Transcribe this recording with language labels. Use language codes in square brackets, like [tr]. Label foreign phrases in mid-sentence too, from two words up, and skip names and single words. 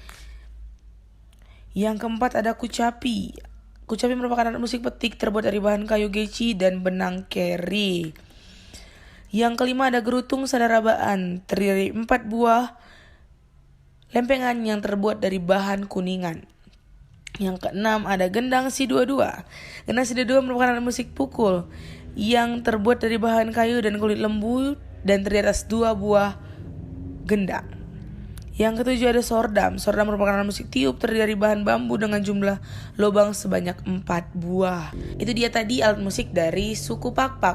[id] Yang keempat ada kucapi. Kucapi merupakan alat musik petik terbuat dari bahan kayu geci dan benang keri. Yang kelima ada gerutung sadarabaan, terdiri dari 4 buah lempengan yang terbuat dari bahan kuningan. Yang keenam ada gendang si dua-dua. Gendang si dua-dua merupakan alat musik pukul yang terbuat dari bahan kayu dan kulit lembu dan terdiri atas 2 buah gendang. Yang ketujuh ada sordam. Sordam merupakan alat musik tiup terdiri dari bahan bambu dengan jumlah lubang sebanyak 4 buah. Itu dia tadi alat musik dari suku Pakpak.